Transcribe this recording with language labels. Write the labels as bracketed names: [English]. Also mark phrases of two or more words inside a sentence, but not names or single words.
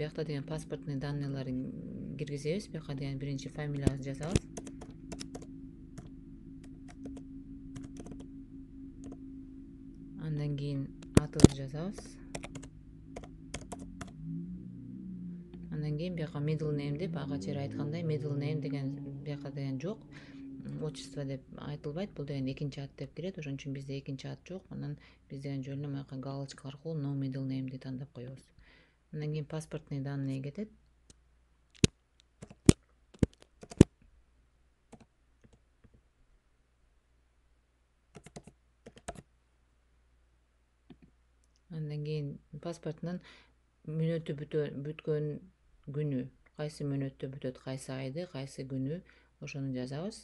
[Kyrgyz] Биякта деген [Russian] паспортный данныйларын [Kyrgyz] киргизебиз. Бияка деген биринчи фамилиябызды жазабыз. Андан кийин атыбызды жазабыз. Андан кийин бияка [English] middle name [Kyrgyz] деп ага чейин айткандай [English] middle name [Kyrgyz] деген бияка деген жок. Отчество деп айтылбайт. Бул деген экинчи ат деп кирет. Ошон үчүн бизде экинчи ат жок. Анан биз деген жөн эле маяка галочка аркылуу [English] no middle name'ди [Kyrgyz] тандап коебуз. Андан кийин [Russian] паспортный данные [Kyrgyz] кетет. Андан кийин паспортунун мөөнөтү бүткөн күнү, кайсы мөөнөттө бүтөт, кайсы айды, кайсы күнү, ошону жазабыз.